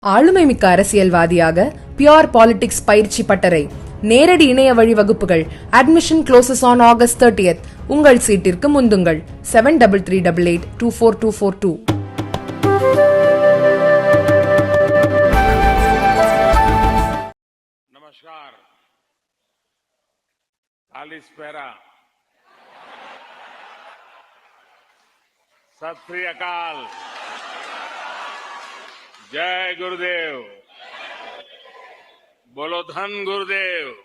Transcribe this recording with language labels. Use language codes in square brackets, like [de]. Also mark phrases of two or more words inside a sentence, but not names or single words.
[ta] ஆளுமை மிக்க அரசியல்வாதியாக [en] pure politics [ta] பயிற்சி பட்டறை, நேரடி இணைய வழி வகுப்புகள். [en] admission closes on August 30th. [ta] உங்கள் சீட்டிற்கு முந்துங்கள். 7338824242. [hi] नमस्कार। कालिस्पेरा, [pa] ਸਤਿ ਸ੍ਰੀ ਅਕਾਲ, [hi] जय गुरुदेव, बोलो धन गुरुदेव।